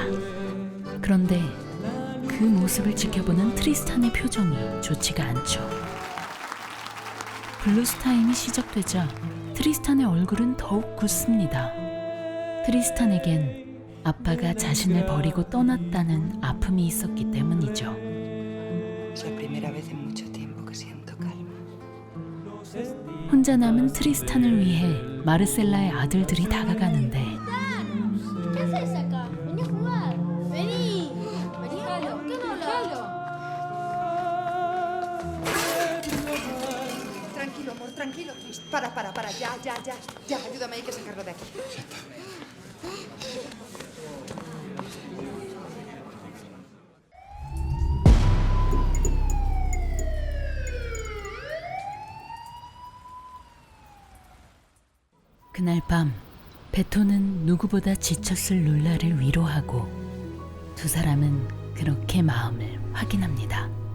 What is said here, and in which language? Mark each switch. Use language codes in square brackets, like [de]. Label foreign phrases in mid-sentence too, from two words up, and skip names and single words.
[ko] 그런데 그 모습을 지켜보는 트리스탄의 표정이 좋지가 않죠. 블루스 타임이 시작되자 트리스탄의 얼굴은 더욱 굳습니다. 트리스탄에겐 아빠가 자신을 버리고 떠났다는 아픔이 있었기 때문이죠. [es] Es la primera vez en mucho tiempo que siento calma. [ko] 혼자 남은 트리스탄을 위해 마르셀라의 아들들이 다가가는데 [es] ¿Qué haces acá? Vení a jugar. Vení. Vení, ¿por qué no hablas? Tranquilo, Tris. Para. Ya, ayúdame, hay que sacarlo de aquí. [ko] 그날 밤 베토는 누구보다 지쳤을 룰라를 위로하고 두 사람은 그렇게 마음을 확인합니다.